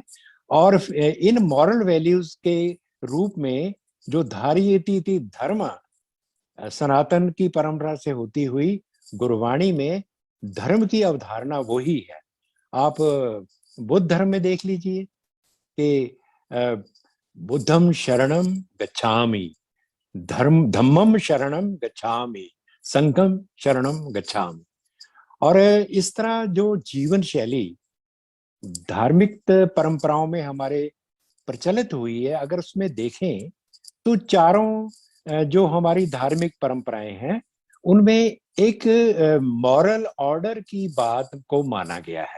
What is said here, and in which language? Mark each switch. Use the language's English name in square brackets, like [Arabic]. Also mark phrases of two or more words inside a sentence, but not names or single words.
[Hindi] और इन [English] moral values [Hindi] के रूप में जो धारयति धर्म सनातन की परंपरा से होती हुई गुरुवाणी में धर्म की अवधारणा वही है। आप बुद्ध धर्म में देख लीजिए कि [Pali] बुद्धम शरणम गच्छामि, धम्मम शरणम गच्छामि, [Hindi] संघम शरणम गच्छामि। और इस तरह जो जीवन शैली धार्मिक परंपराओं में हमारे प्रचलित हुई है, अगर उसमें देखें तो चारों जो हमारी धार्मिक परंपराएं हैं उनमें एक [English] moral order [Hindi] की बात को माना गया है।